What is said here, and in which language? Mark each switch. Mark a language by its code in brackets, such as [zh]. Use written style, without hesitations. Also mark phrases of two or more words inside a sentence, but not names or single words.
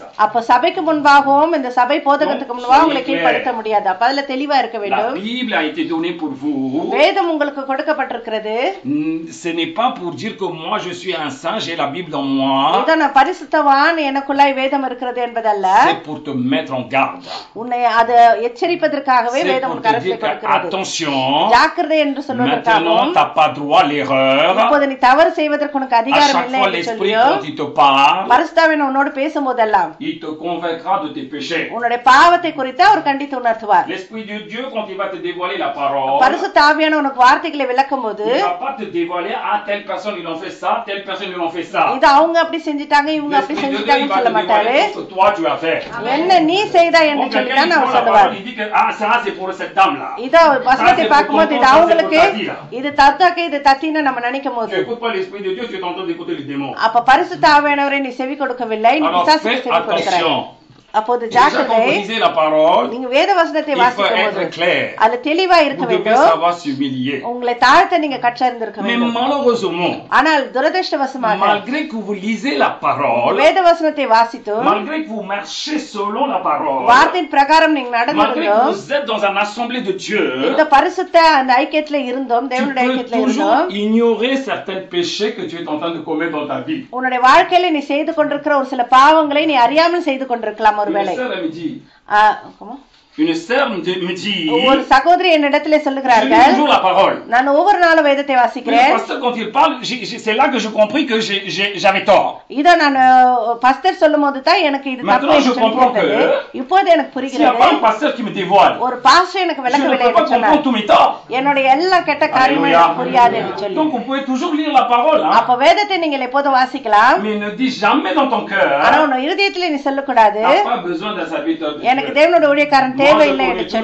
[ta] அப்ப சபைக்கு முன்பாகவும் இந்த சபை போதகத்துக்கு முன்பாக உங்களை கீழ்ப்படுத்த முடியாது. அப்ப அதுல தெளிவா இருக்க [fr] La [ta] வேண்டும். [fr] Bible a été donnée pour vous. [ta] வேதம் உங்களுக்கு கொடுக்கப்பட்டிருக்கிறது. [fr] Ce n'est pas pour dire que moi je suis un saint, j'ai la Bible dans moi. [ta] இத நான் பரிசுத்தவான் எனக்குள்ளாய் வேதம் இருக்கிறது என்பதல்ல. [fr] C'est pour te mettre en garde. [ta] உன்னை அத எச்சரிப்பதற்காகவே [fr] C'est [ta] வேதம் [fr] pour [ta] உனக்கு [fr] te [ta] அரசை [fr] dire que [ta] கொடுக்கிறது. [fr] attention, [ta] ஜாக்கிரதை என்று சொல்வதற்காகவும் [fr] maintenant t'as pas droit à l'erreur. [ta] இப்போது நீ தவறு செய்வதற்கு உனக்கு [fr] À [ta] அதிகாரம் [fr] chaque [ta] இல்லை [fr] fois [ta] என்று [fr] l'Esprit [ta] சொல்லியோ [fr] quand il te parle, [ta] பரிசுத்தாவின் உன்னோடு பேசும்போதெல்லாம் [fr] il te convaincra de tes péchés. [ta] உன்னுடைய பாவத்தை குறித்து அவர் கண்டித்து உணர்த்துவார். [fr] L'Esprit de Dieu quand il va te dévoiler la parole, [ta] பரிசுத்த ஆவியான உனக்கு வார்த்தைகளை விளக்கும் போது [fr] il va pas te dévoiler ah telle personne ils ont fait ça, telle personne ils ont fait ça. [ta] இது அவங்க அப்படி செஞ்சிட்டாங்க இவங்க அப்படி [fr] L'Esprit de Dieu il [ta] செஞ்சிட்டாங்கன்னு [fr] va [ta] சொல்ல [fr] te [ta] மாட்டாரு. [fr] dévoiler ce que toi tu as fait. [ta] என்ன நீ செய்தா என்று [fr] Quand [ta] சொல்லி [fr] quelqu'un [ta] தான் [fr] il [ta] அவர் [fr] prend la [ta] சொல்லுவார். [fr] parole, il dit que ah ça c'est pour cette dame là. [ta] இதோ வசனத்தை பார்க்கும்போது இது அவங்களுக்கு [fr] là. [ta] இது தத்தாக்கு இது தத்தின்னு நம்ம நினைக்கும் [fr] Tu [ta] போது [fr] n'écoutes pas l'Esprit de Dieu, tu es en train d'écouter les démons. [ta] அப்ப பரிசுத்த ஆவியானவரை நீ செவி கொடுக்கவில்லை, நீ [fr] Alors [ta] பிசாசுக்கு [fr] fais [ta] செவி கொடுக்கிறாய். [fr] attention. [ta] அப்போது [fr] Déjà, quand [ta] ஜாக்கிரதை, [fr] vous lisez la parole, [ta] நீங்க வேத வசனத்தை [fr] il faut [ta] வாசிக்கும் போது [fr] être clair. [ta] அதுல தெளிவா இருக்க [fr] Vous devez [ta] வேண்டும். [fr] savoir s'humilier. [ta] உங்களை தாழ்த்த நீங்க கற்றறிந்திருக்க [fr] Mais [ta] வேண்டும். [fr] malheureusement, [ta] ஆனால் துரதிர்ஷ்டவசமாக [fr] malgré que vous lisez la parole, [ta] வேத வசனத்தை வாசித்தும் [fr] malgré que vous marchez selon la parole, [ta] வார்த்தையின் பிரகாரம் நீங்க [fr] malgré que [ta] நடந்திருந்தோம், [fr] vous êtes dans une assemblée de Dieu, [ta] இந்த பரிசுத்த அந்த ஐக்கியத்துல இருந்தோம், [fr] tu [ta] தேவனுடைய [fr] peux [ta] ஐக்கியத்துல [fr] toujours [ta] இருந்தோம், [fr] ignorer certains péchés que tu es en train de commettre dans ta vie. [ta] உன்னுடைய வாழ்க்கையில நீ செய்து கொண்டிருக்கிற ஒரு சில பாவங்களை நீ அறியாமல் செய்து கொண்டிருக்கலாம் ஒருவேளை. [fr] Une sœur, elle me dit, comment? une sœur me dit, [ta] ஒரு சகோதரி என்னிடத்திலே [fr] je lis [ta] சொல்லுகிறார்கள், [fr] toujours la parole. [ta] நான் ஒவ்வொரு நாளும் வேதத்தை [fr] Mais le [ta] வாசிக்கிறேன். [fr] pasteur, quand il parle, c'est là que j'ai compris que j'avais tort. [ta] இத நான் பாஸ்டர் சொல்லும்போது தான் எனக்கு இது தப்பு [fr] Maintenant, je [ta] என்று சொல்லி [fr] comprends [ta] கேட்டது. [fr] que [ta] இப்போது எனக்கு [fr] s'il n'y a [ta] புரிகிறது, [fr] pas un pasteur qui me dévoile, [ta] ஒரு பாஸ்டர் எனக்கு [fr] je ne [ta] விளக்கவில்லை [fr] peux pas [ta] என்று சொன்னார். [fr] comprendre tous mes torts. [ta] என்னுடைய எல்லா கெட்ட காரியமும் [fr] Alléluia. [ta] எனக்கு புரியாது என்று சொல்லி. [fr] Donc, vous pouvez toujours lire la parole, hein, [ta] அப்ப வேதத்தை நீங்கள் எப்போதும் வாசிக்கலாம், [fr] mais ne dis jamais dans ton [ta] ஆனா [fr] cœur, [ta] உன் இருதயத்துல நீ சொல்லக்கூடாது, [fr] tu n'as pas besoin d'un serviteur de [ta] எனக்கு [fr] Dieu. [ta] தேவனுடைய ஊழியக்காரன் [fr] Moi, je [ta] தேவையில்லை [fr] connais [ta] என்று